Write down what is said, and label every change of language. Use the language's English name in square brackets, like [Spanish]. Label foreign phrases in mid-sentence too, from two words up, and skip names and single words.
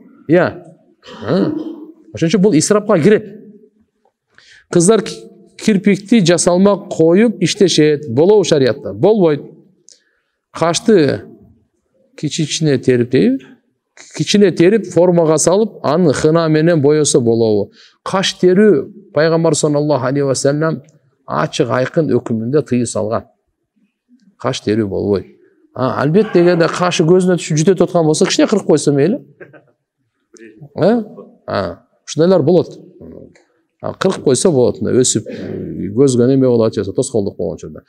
[Kyrgyz] Ошон үчүн бул исрапка кирет. Кыздар кирпикти жасалмак коюп иштешет. Болобу шариятта? Болбойт. Кашты кичине терип формага салып, аны хына менен боёсо болобу. Каш терүү пайгамбар [Arabic] صلى الله عليه وسلم [Kyrgyz] ачык айкын өкүмүндө тыйым салган. Каш терүү болбойт. Албетте эгерде кашы көзүнө түшүп жүтөт аткан болсо, кичине кырып койсо мейли. Ушундайлар болот. Кырып койсо болот, өсүп көзгө неме болот, же тоскоолдук болгон учурда.